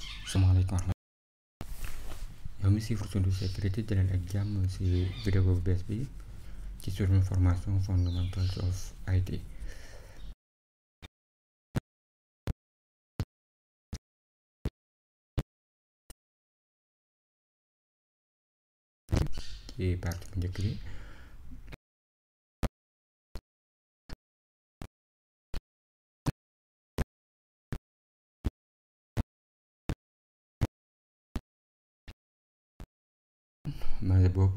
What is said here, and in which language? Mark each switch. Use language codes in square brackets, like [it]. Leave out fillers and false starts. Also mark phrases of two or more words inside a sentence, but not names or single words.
[wo] Assalamualaikum yow mi suivre Sundou Sécurité dalal ak jàmm ci vidéo bu bees bi ci suñu formation [en] fundamentals of IT. [wo] ci partie bu njëkk bi mais boobu